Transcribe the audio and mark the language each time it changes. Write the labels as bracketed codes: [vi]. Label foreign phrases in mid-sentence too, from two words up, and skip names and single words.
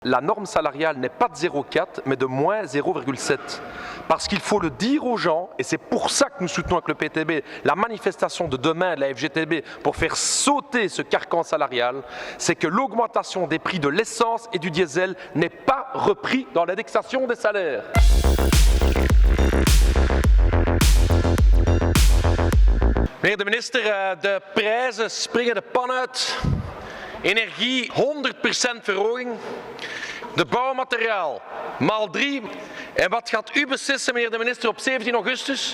[fr] La norme salariale n'est pas de 0,4 mais de moins 0,7. Parce qu'il faut le dire aux gens, et c'est pour ça que nous soutenons avec le PTB la manifestation de demain de la FGTB pour faire sauter ce carcan salarial, c'est que l'augmentation des prix de l'essence et du diesel n'est pas repris dans l'indexation des salaires. [nl] Meneer de minister, de prijzen springen de pan uit. Energie 100% verhoging. De bouwmateriaal maal 3. En wat gaat u beslissen, meneer de minister, op 17 augustus?